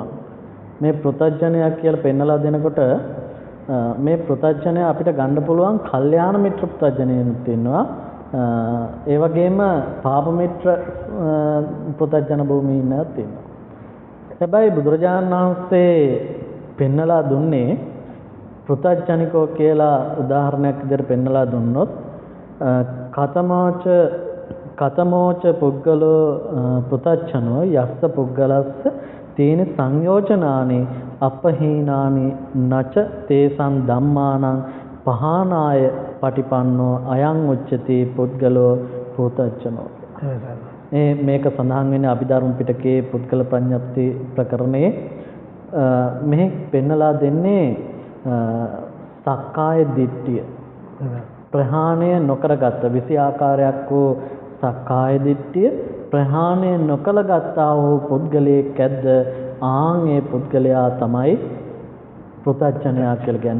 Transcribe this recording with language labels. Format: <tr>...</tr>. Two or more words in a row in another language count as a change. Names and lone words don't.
<si>මේ පෘථග්ජනයා කියලා පෙන්නලා දෙනකොට මේ පෘථග්ජනය අපිට ගන්න පුළුවන් කල්යාණ මිත්‍ර පෘථග්ජනයෙත් ඉන්නවා. ඒ වගේම පාප මිත්‍ර පෘථග්ජන භූමීනත් ඉන්නවා. හැබැයි බුදුරජාණන් වහන්සේ පෙන්නලා දුන්නේ පෘථග්ජනිකෝ කියලා උදාහරණයක් විදිහට පෙන්නලා දුන්නොත්</si> <pi>කතමෝච පුද්ගලෝ පෘථග්ජනෝ යස්ස පුද්ගලස්ස තේන සංයෝජනානි අපහීනානි නච තේසං ධම්මානං පහනාය පටිපන්නෝ අයං උච්චති පුද්ගලෝ පෘථග්ජනෝ.</pi> <si>මේක සඳහන් වෙන්නේ අභිධර්ම පිටකයේ පුද්ගල ප්‍රඥප්ති ප්‍රකරණයේ. මෙහි පෙන්නලා දෙන්නේ සක්කාය දිට්ඨිය ප්‍රහාණය නොකරගත්ත 20 ආකාරයක් වූ සක්කාය දිට්ඨිය ප්‍රහාණය නොකළ ගත්තා වූ පුද්ගලයෙක් ඇද්ද ආන් ඒ පුද්ගලයා තමයි පෘථග්ජනයා කියලා කියන්නේ.</si>